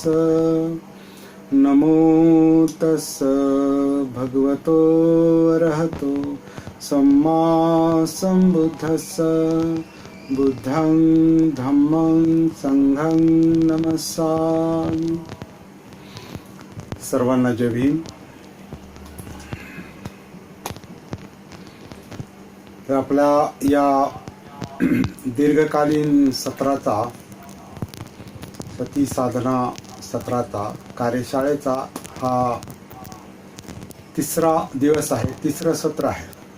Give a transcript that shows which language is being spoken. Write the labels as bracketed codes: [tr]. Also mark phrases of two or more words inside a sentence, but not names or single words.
[pi] नमो तस् भगवतो अरहतो सम्मा सम्बुद्धस्स। बुद्धं धम्मं संघं नमस्सामि। [mr] सर्वांना जय भीम। तर आपल्या या दीर्घकालीन सत्राचा, सती साधना सत्राचा, कार्यशाळेचा हा तिसरा दिवस आहे, तिसरं सत्र आहे.